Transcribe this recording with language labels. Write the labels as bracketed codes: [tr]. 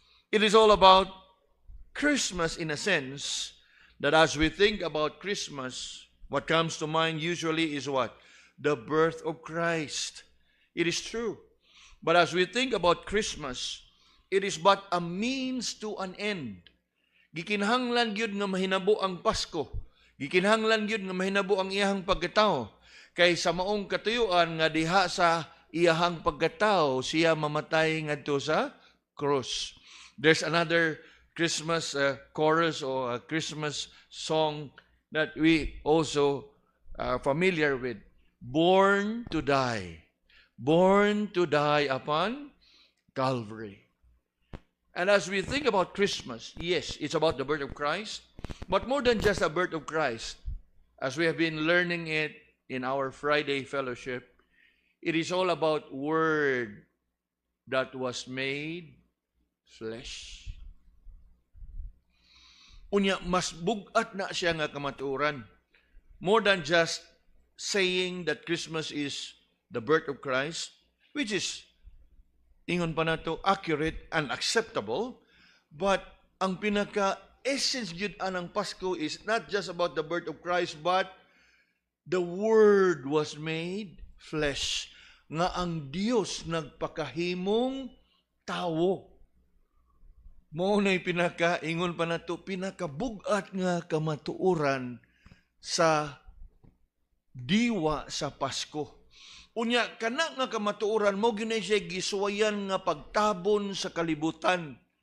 [en] It is all about Christmas in a sense that as we think about Christmas, what comes to mind usually is what? The birth of Christ. It is true. But as we think about Christmas, it is but a means to an end. [ceb] Gikinahanglan gyud nga mahinabo ang Pasko. Gikinahanglan gyud nga mahinabo ang iyahang pagkatao. Kay sa maong katuyuan nga diha sa iyahang pagkatao, siya mamatay ngadto sa cross. [en] There's another Christmas chorus or a Christmas song that we also are familiar with. Born to die. Born to die upon Calvary. And as we think about Christmas, yes, it's about the birth of Christ, but more than just the birth of Christ, as we have been learning it in our Friday fellowship, it is all about Word that was made flesh. [ceb] Unya, mas bugat na siya nga kamatuoran. [en] More than just saying that Christmas is the birth of Christ, which is, [ceb] ingon pa nato, [en] accurate and acceptable, but [ceb] ang pinaka-essence yun anang Pasko [en] is not just about the birth of Christ, but the Word was made flesh. [ceb] Nga ang Diyos nagpakahimong tawo. Mao na'y pinaka-ingon pa nato, pinakabugat nga kamatuoran sa diwa sa Pasko. Unya, kana nga kamatuoran mo, ginay siya gisuwayan nga pagtabon sa kalibutan.